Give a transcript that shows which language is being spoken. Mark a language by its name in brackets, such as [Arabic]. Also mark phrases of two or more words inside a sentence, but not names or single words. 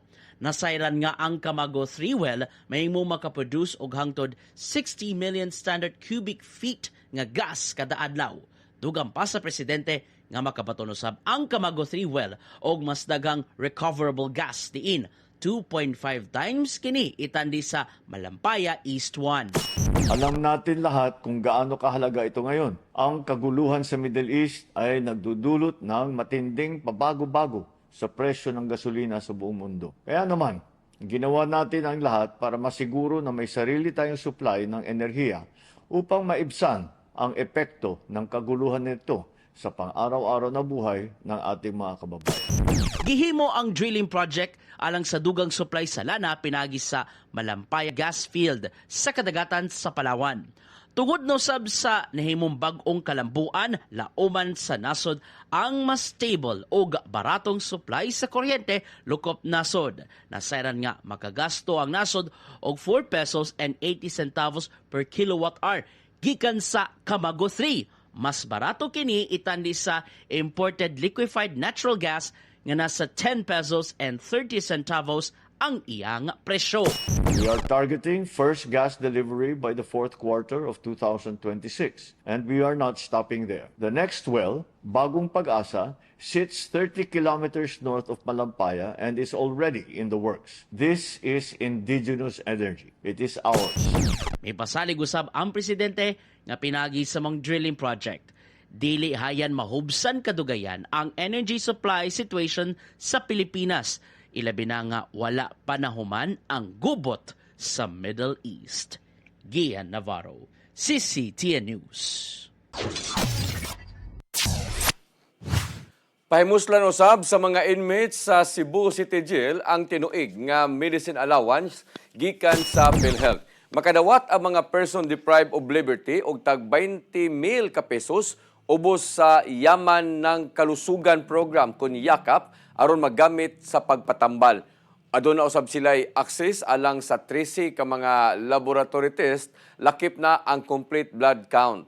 [Cebuano] Nasayran nga ang Camago 3 well mahimo makaproduce og hangtod 60 million [English] standard cubic feet [Cebuano] nga gas kada adlaw. Dugang pa sa presidente nga makabaton usab ang Camago 3 well og mas daghang [English] recoverable gas [Cebuano] diin 2.5 times kini itandi sa Malampaya East 1. [Filipino] Alam natin lahat kung gaano kahalaga ito ngayon. Ang kaguluhan sa Middle East ay nagdudulot ng matinding pabago-bago sa presyo ng gasolina sa buong mundo. Kaya naman, ginawa natin ang lahat para masiguro na may sarili tayong supply ng enerhiya upang maibsan ang epekto ng kaguluhan nito sa pang-araw-araw na buhay ng ating mga kababayan. [Cebuano] Gihimo ang [English] drilling project [Cebuano] alang sa dugang supply sa lana pinagi sa Malampaya Gas Field sa kadagatan sa Palawan. Tungod no sab sa nahimong bag-ong kalambuan, lauman sa nasod ang mas stable o baratong supply sa kuryente lukop nasod. Nasayran nga makagasto ang nasod og [English] 4 pesos and 80 centavos per kilowatt hour [Cebuano] gikan sa Camago 3. Mas barato kini itandi sa [English] imported liquefied natural gas [Cebuano] nga nasa [English] 10 pesos and 30 centavos [Cebuano] ang iyang presyo. [English] We are targeting first gas delivery by the fourth quarter of 2026, and we are not stopping there. The next well, Bagong Pag-asa, sits 30 kilometers north of Malampaya and is already in the works. This is indigenous energy. It is ours. [Cebuano] May pasalig usab ang presidente nga pinagi sa mga [English] drilling project. [Cebuano] Dili hayan mahubsan kadugayan ang [English] energy supply situation [Cebuano] sa Pilipinas. Ilabi na nga wala panahuman ang gubot sa Middle East. Gian Navarro, CCTN News. Pahimuslan usab sa mga inmates sa Cebu City Jail ang tinuig nga medicine allowance gikan sa PhilHealth. Makadawat ang mga [English] person deprived of liberty [Cebuano] og tag 20,000 ka pesos ubos sa Yaman ng Kalusugan Program kun yakap aron magamit sa pagpatambal. Aduna usab sila'y access alang sa 13 ka mga [English] laboratory test [Cebuano] lakip na ang [English] complete blood count.